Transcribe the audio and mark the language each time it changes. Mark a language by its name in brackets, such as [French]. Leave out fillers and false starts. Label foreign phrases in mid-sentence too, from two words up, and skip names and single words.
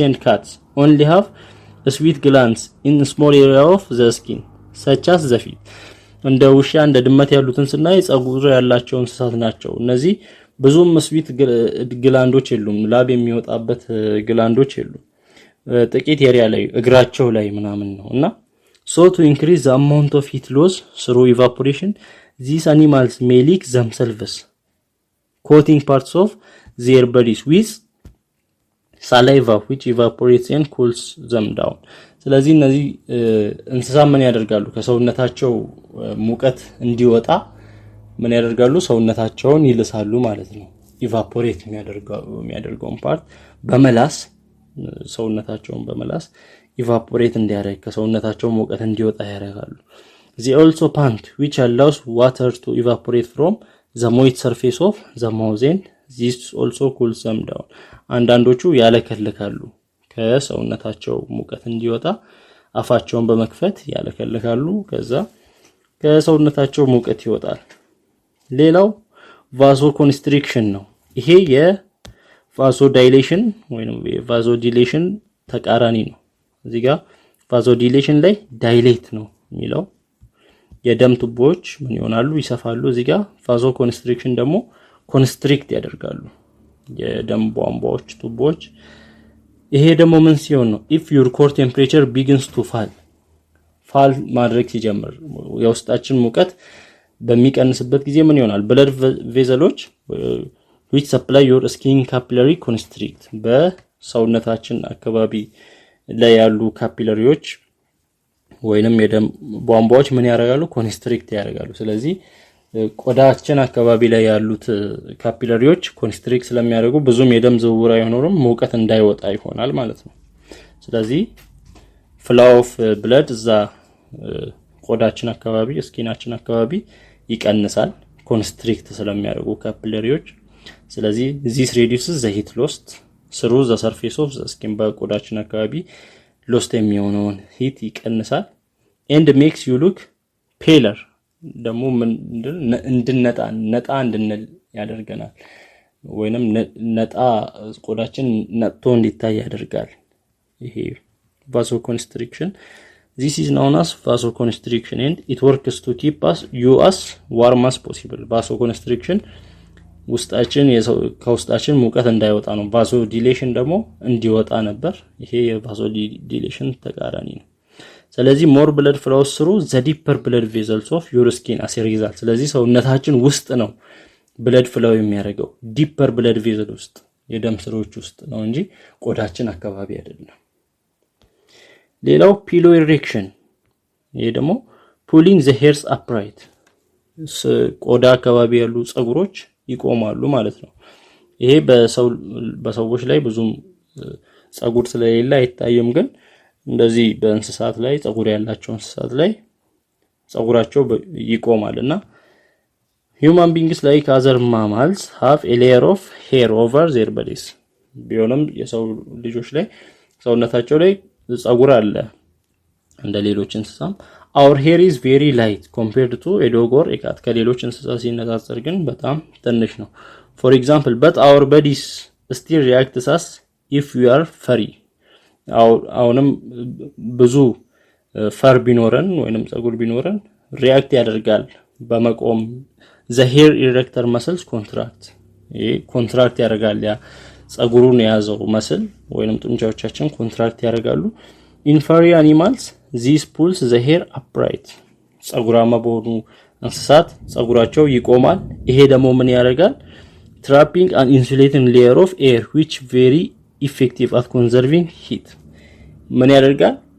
[English] and cats only have sweat glands in small area of the skin such as the feet [Amharic] እንደ ውሻ እንደ ድመት ያሉትን ስናይ ጸጉር ያላቸው እንስሳት ናቸው እነዚህ ብዙም ስዊት ግላንዶች የሉም ላብ የሚወጣበት ግላንዶች የሉም ጥቂት ኤሪያ ላይ እግራቸው ላይ ምናምን ነውና [English] so to increase the amount of heat loss through evaporation these animals may leak themselves coating parts of their bodies with saliva which evaporates and cools them down [Amharic] ስለዚህ እነዚህ እንስሳ ምን ያደርጋሉ ከሰውነታቸው ሙቀት እንዲወጣ ምን ያደርጋሉ ሰውነታቸውን ይልሳሉ ማለት ነው ኢቫፖሬት የሚያደርገው ፓርት በመላስ ሰውነታቸውን በመላስ ኢቫፖሬት እንዲያደርግ ከሰውነታቸው ሙቀት እንዲወጣ ያደርጋሉ [English] they also pant which allows water to evaporate from the moist surface of the mouth and this also cools them down [Amharic] አንዳንዶቹ ያለከልካሉ ከሰውነታቸው ሙቀት እንዲወጣ አፋቸውን በመክፈት ያለከልካሉ ከዛ ከሰውነታቸው ሙቀት ይወጣል ሌላው vasoconstriction ነው ይሄ የቫሶዳይሌሽን ወይንም የቫሶዲሌሽን ተቃራኒ ነው እዚህ ጋር vasodilation ላይ ዳይሌት ነው የሚለው የደም ቱቦዎች ምን ይሆናሉ ይሰፋሉ እዚህ ጋር vasoconstriction ደግሞ ኮንስትሪክት ያደርጋሉ የደም ቧንቧዎች ቱቦዎች ይሄ ደግሞ ምን ሲሆን ነው [English] if your core temperature begins to fall [Amharic] ማድረግ ሲጀምር የውስጣችን ሙቀት በሚቀንስበት ጊዜ ምን ይሆናል [English] blood vessels which supply your skin capillary constrict [Amharic] በሰውነታችን አካባቢ ላይ ያሉ ካፒላሪዎች ወይንም የደም ቧንቧዎች ምን ያደርጋሉ ኮንስትሪክት ያደርጋሉ ስለዚህ ቆዳችን አካባቢ ላይ ያሉት ካፒላሪዎች ኮንስትሪክት ስለሚያደርጉ ብዙም የደም ዝውውር አይሆንም ሙቀት እንዳይወጣ ይሆናል ማለት ነው ስለዚህ [English] flow of blood [Amharic] እዛ ቆዳችን አካባቢ ስኪናችን አካባቢ ይቀንሳል ኮንስትሪክት ስለሚያደርጉ ካፒላሪዎች ስለዚህ [English] this reduces the heat loss through the surface of the skin [Amharic] በቆዳችን አካባቢ lost የሚሆነውን ሂት ይቀንሳል [English] and makes you look paler [Amharic] ደግሞ እንድንነጣ እንድንል ያደርገናል ወይንም ነጣ ቆዳችን ነጥቶ እንዲታይ ያደርጋል ይሄ vasoconstriction [English] this is known as vasoconstriction and it works to keep you as warm as possible vasoconstriction [Amharic] ውስጣችን ከውስጣችን ሙቀት እንዳይወጣ ነው vasodilation ደግሞ እንዲወጣ ነበር ይሄ የvasodilation ተቃራኒ ነው ስለዚህ [English] more blood flows through the deeper blood vessels of your skin as a result [Amharic] ስለዚህ ሰውነታችን ውስጥ ነው [English] blood flow [Amharic] የሚያደርገው [English] deeper blood vessels [Amharic] ውስጥ የደም ስሮች ውስጥ ነው እንጂ ቆዳችን አካባቢ አይደለም ሌላው [English] pillow erection [Amharic] ይሄ ደግሞ [English] pulling the hairs upright [Amharic] ቆዳ አካባቢ ያሉ ጸጉሮች ይቆማሉ ማለት ነው ይሄ በሰዎች ላይ ብዙም ጸጉር ስለሌለ አይታየም ግን እንደዚህ በእንስሳት ላይ ጸጉር ያላቸው እንስሳት ላይ ጸጉራቸው ይቆማልና [English] human beings like other mammals have a layer of hair over their bodies [Amharic] ቢሆንም የሰው ልጆች ላይ ሰውነታቸው ላይ ጸጉር አለ እንደ ሌሎች እንስሳም [English] our hair is very light compared to a dog or a cat [Amharic] ከሌሎች እንስሳ ሲነጻጸር ግን በጣም ትንሽ ነው [English] for example but our bodies still react as if we are furry [Amharic] አሁንም ብዙ ፈር ቢኖረን ወይንም ጸጉር ቢኖረን ሪአክት ያደርጋል [English] በመቆም the hair erector muscles contract [Amharic] ያደርጋል ያ ጸጉሩን ያዘው መስል ወይንም ጡንቻዎቻችን ኮንትራክት ያደርጋሉ [English] in furry animals this pulls the hair upright [Amharic] ጸጉራማ በሆኑ እንስሳት ጸጉራቸው ይቆማል ይሄ ደግሞ ምን ያደርጋል [English] trapping an insulating layer of air which very effective at conserving heat [Amharic] ምን ያደርጋል